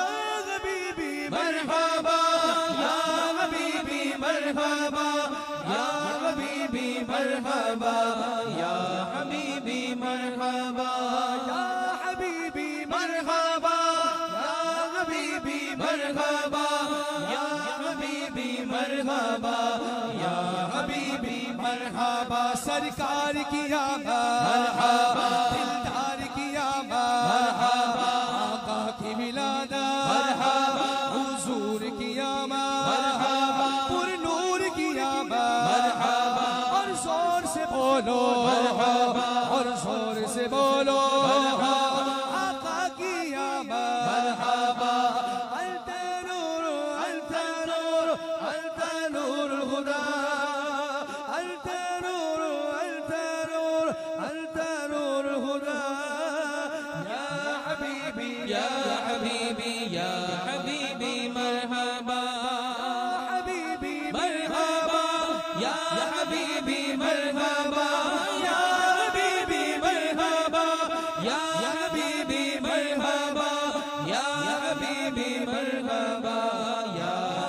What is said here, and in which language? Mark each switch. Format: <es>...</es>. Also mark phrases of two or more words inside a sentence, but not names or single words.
<ar>حبیبی مرحبا یا حبیبی مرحبا یا حبیبی مرحبا یا حبیبی مرحبا یا حبیبی مرحبا یا حبیبی مرحبا یا حبیبی مرحبا یا حبیبی مرحبا</ar> <ur>سرکار کی آمد</ur> <ar>مرحبا دلدار</ar> <ur>کی آمد مرحبا آقا کی ولادت مرحبا حضور کی آمد مرحبا پر نور کی آمد مرحبا اور زور سے بولو مرحبا اور زور سے بولو مرحبا آقا کی آمد مرحبا</ur> <ar>انت نور انت نور انت نور خدا انت نور انت نور انت نور خدا یا حبیبی یا حبیبی یا حبیبی مرحبا حبیبی مرحبا یا حبیبی مرحبا یا حبیبی مرحبا یا حبیبی مرحبا یا حبیبی مرحبا یا</ar>